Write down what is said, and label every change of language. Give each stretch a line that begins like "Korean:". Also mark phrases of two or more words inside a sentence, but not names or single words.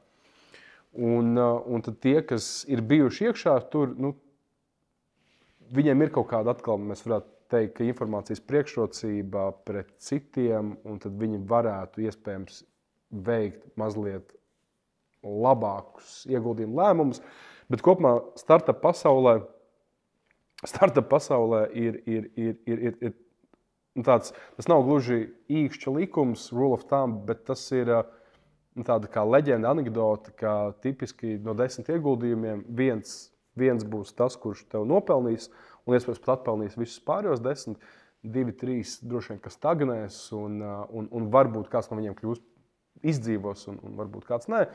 Latvian: Un tad tie, kas ir bijuši iekšā tur, viņiem ir kaut kāda atkal, mēs varētu teikt, ka informācijas priekšrocība pret citiem, un tad viņi varētu iespējams veikt mazliet labākus ieguldījumu lēmumus. Bet kopumā startup pasaulē ir tāds, tas nav gluži īkšķa likums,
English: rule of thumb,
Latvian: bet tas ir tāda kā leģenda, anekdote, ka tipiski no 10 ieguldījumiem viens būs tas, kurš tev nopelnīs, un iespējams pat atpelnīs visus pārējos 10, 2, 3 droši vien, kas stagnēs, un varbūt kāds no viņiem kļūs izdzīvos, un varbūt kāds nē.